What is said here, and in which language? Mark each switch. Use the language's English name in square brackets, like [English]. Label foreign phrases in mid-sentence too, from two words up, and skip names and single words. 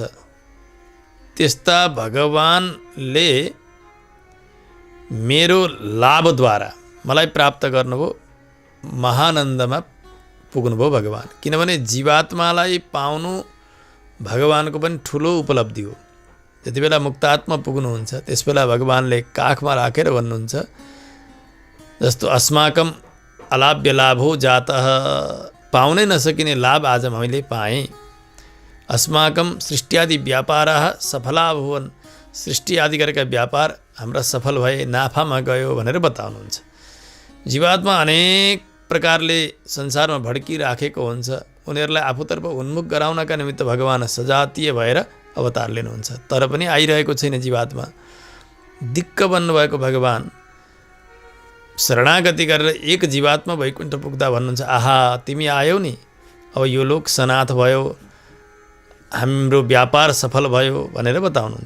[Nepali] त्यस्ता भगवानले मेरो लाभद्वारा मलाई प्राप्त गर्नुभयो, महानन्दमा पुग्नुभयो भगवान। किनभने जीवात्मालाई पाउनु भगवानको पनि ठुलो उपलब्धि हो। जति बेला मुक्तात्मा पुग्नुहुन्छ त्यस बेला भगवानले काखमा राखेर भन्नुहुन्छ, जस्तो [Sanskrit] अस्माकं अलाभ्य लाभो जातः, [Nepali] पाउनै नसकिने लाभ आज मैले पाएँ। [Sanskrit] अस्माकं सृष्टियादि व्यापारः सफला भुवन, [Nepali] सृष्टि आदि गरेका व्यापार हाम्रा सफल भए, नाफामा गयो भनेर बताउनुहुन्छ। जीवात्मा अनेक प्रकारले संसारमा भड्किराखेको हुन्छ। उनीहरूलाई आफूतर्फ उन्मुख गराउनका निमित्त भगवान सजातीय भएर अवतार लिनुहुन्छ। तर पनि आइरहेको छैन जीवात्मा। दिक्क बन्नुभएको भगवान शरणागति गरेर एक जीवात्मा वैकुण्ठ पुग्दा भन्नुहुन्छ, आहा तिमी आयौ नि, अब यो लोक सनाथ भयो, हाम्रो व्यापार सफल भयो भनेर बताउनुहुन्छ।